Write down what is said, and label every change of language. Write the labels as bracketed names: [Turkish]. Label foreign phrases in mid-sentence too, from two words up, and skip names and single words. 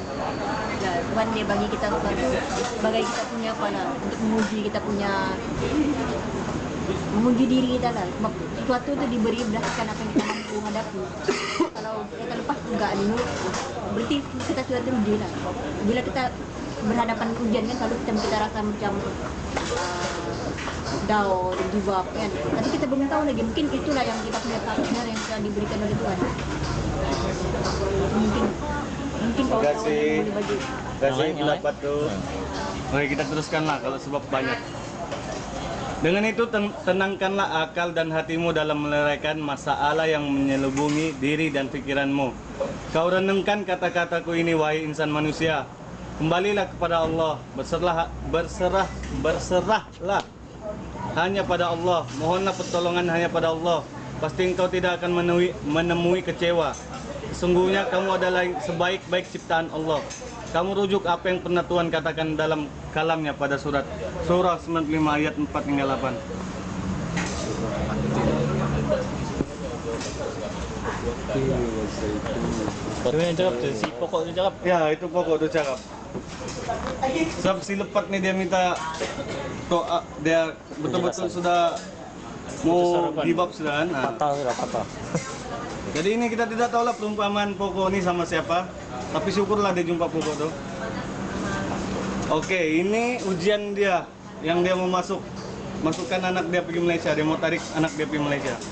[Malay] Ya, Tuhan dia bagi kita sebagai kita punya apa lah, untuk menguji kita punya menguji diri kita lah. Sebab sesuatu itu diberi berdasarkan apa yang kita mampu hadapi. Kalau kalau kita lepas enggak dulu, berarti kita sudah teruji lah. Bila kita berhadapan ujian kan selalu kita rasa macam down dan [English] give up [Malay] kan. Tapi kita belum tahu lagi, mungkin itulah yang kita punya partner yang telah diberikan oleh Tuhan. Mungkin kalau tahu boleh bagi. Kasih pendapat tuh. Oke, kita teruskanlah kalau sebab banyak. Dengan itu tenangkanlah akal dan hatimu dalam meleraikan masalah yang menyelubungi diri dan pikiranmu. Kau renungkan kata-kataku ini, wahai insan manusia. Kembalilah kepada Allah, berserahlah hanya pada Allah. Mohonlah pertolongan hanya pada Allah. Pasti engkau tidak akan menemui kecewa. Sesungguhnya kamu adalah sebaik-baik ciptaan Allah. Kamu rujuk apa yang pernah Tuhan katakan dalam kalamnya pada surah 95 ayat 4 hingga 8. Itu yang cakap tu, si pokok tu cakap. Ya, itu pokok tu cakap. Sebab si lepat ni dia minta dia betul-betul sudah mau [English] give up [Malay] sudah kan. Nah. Patah. Jadi ini kita tidak tahu lah perumpamaan pokok ini sama siapa. Tapi syukurlah dia jumpa pokok tuh. Oke, ini ujian dia yang dia mau masukkan anak dia pergi Malaysia. Dia mau tarik anak dia pergi Malaysia.